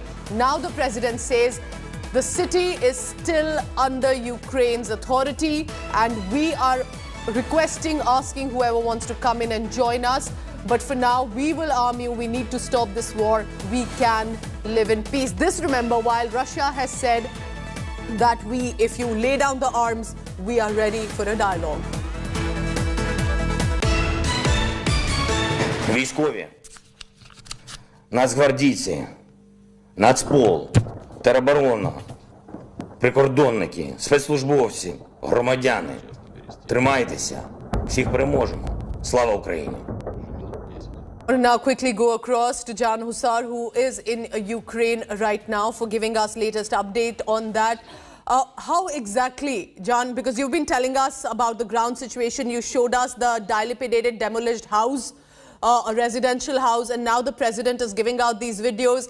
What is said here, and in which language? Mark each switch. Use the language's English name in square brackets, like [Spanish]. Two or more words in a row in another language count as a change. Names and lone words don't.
[English] Now the president says the city is still under Ukraine's authority, and we are requesting, asking whoever wants to come in and join us. But for now, we will arm you. We need to stop this war. We can live in peace. This, remember, while Russia has said that if you lay down the arms, we are ready for a dialogue. [Ukrainian] Військові, нацгвардійці, Нацпол, тероборона, прикордонники, спецслужбовці, громадяни. Тримайтеся. Всіх переможемо. Слава Україні! [English] We'll now quickly go across to Jan Hussar, who is in Ukraine right now, for giving us latest update on that. How exactly, Jan, because you've been telling us about the ground situation, you showed us the dilapidated, demolished house, a residential house, and now the president is giving out these videos.